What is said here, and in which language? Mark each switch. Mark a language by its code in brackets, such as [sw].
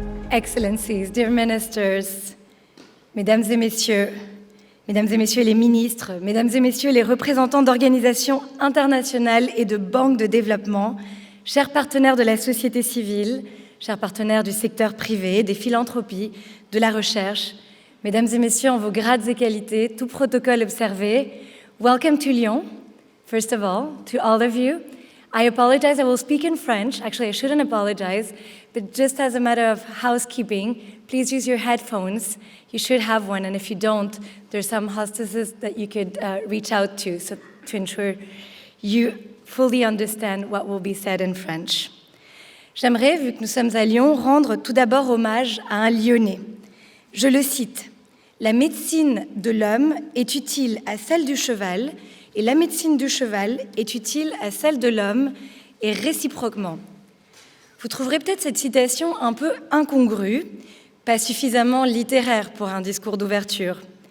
[en] Excellencies, dear ministers, [fr] mesdames et messieurs les ministres, mesdames et messieurs les représentants d'organisations internationales et de banques de développement, chers partenaires de la société civile, chers partenaires du secteur privé, des philanthropies, de la recherche, mesdames et messieurs en vos grades et qualités, tout protocole observé, [en] welcome to Lyon. First of all, to all of you, I apologize, I will speak in French. Actually, I shouldn't apologize, but just as a matter of housekeeping, please use your headphones. You should have one, and if you don't, there's some hostesses that you could reach out to ensure you fully understand what will be said in French. [fr] J'aimerais, vu que nous sommes à Lyon, rendre tout d'abord hommage à un Lyonnais. Je le cite, « La médecine de l'homme est utile à celle du cheval, et la médecine du cheval est utile à celle de l'homme, et réciproquement. » Vous trouverez peut-être cette citation un peu incongrue, pas suffisamment littéraire pour un discours d'ouverture.